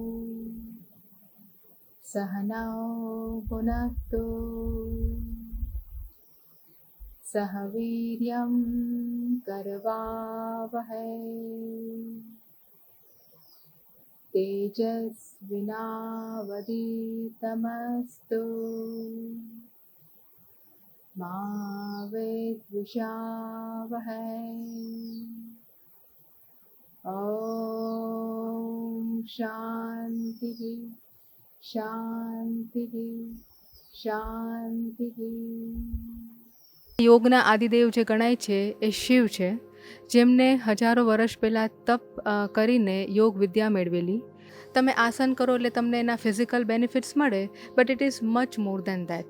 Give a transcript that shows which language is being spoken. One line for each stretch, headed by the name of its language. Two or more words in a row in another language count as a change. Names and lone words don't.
Sanskrit: सहनौ भुनक्तु सह वीर्यं करवावहै तेजस्विनावधीतमस्तु मा विद्विषावहै। ॐ शान्तिः शान्तिः શાંતિ।
Gujarati: યોગના આદિદેવ જે ગણાય છે એ શિવ છે, જેમને હજારો વર્ષ પહેલાં તપ કરીને યોગ વિદ્યા મેળવેલી. તમે આસન કરો એટલે તમને એના
English: physical benefits
Gujarati: મળે,
English: But it is much more than that.